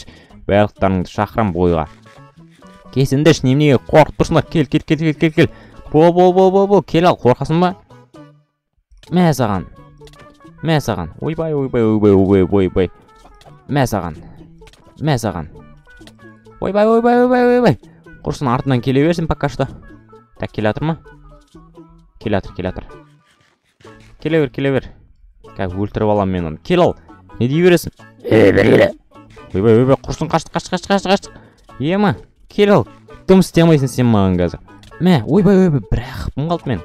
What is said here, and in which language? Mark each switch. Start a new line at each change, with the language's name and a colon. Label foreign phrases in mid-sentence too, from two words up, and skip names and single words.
Kazakh: Барлықтарыңды шақырам бойға. Кесіндерші, неменеге қорқып тұрсыңдар. Кел. Бол. Кел ал, қорқасың ба? Мә саған. Мә саған. Ойбай, ойбай, ойбай, ойбай, ойбай. Мә саған. Мә саған. Ойбай, ойбай, ойбай, ойбай. Құрсын артынан келе берсін
Russian: пока что.
Kazakh: Так, келе атыр ма? Келе атыр, келе атыр. Келе бер, келе бер. Кәй, өлтіріп алам мен оны. Кел ал. Не дей бересің? Бер. Ойбай, ойбай, құрсын қашты. Ема, кел ал. Дым істемейсің сен маған қазір. Мә, ойбай, ойбай, бірақ қалды мен.